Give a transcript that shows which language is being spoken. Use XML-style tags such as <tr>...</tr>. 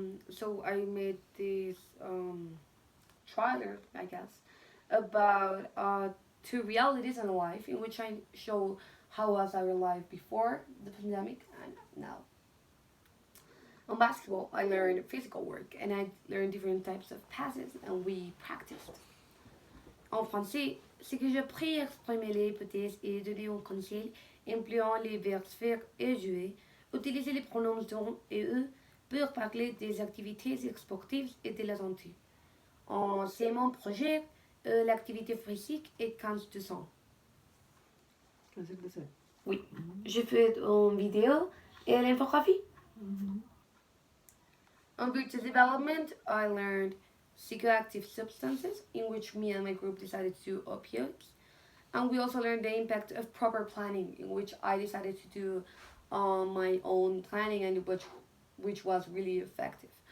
<en>So I made this trailer, I guess, about 2 realities in life in which I show how was our life before the pandemic and now. On basketball, I learned physical work and I learned different types of passes and we practiced.</en> <fr>En français, c'est que j'ai pris exprimer les hypothèses et donner un conseil, employant les verbes faire et jouer, utiliser les pronoms dont et eux pour parler des activités sportives et de la santé. C'est mon projet, l'activité physique est 15%. Oui, j'ai fait une vidéo et l'infographie.</fr> <en>On virtual development, I learned psychoactive substances, in which me and my group decided to do opioids. And we also learned the impact of proper planning, in which I decided to do my own planning, and which was really effective.</en>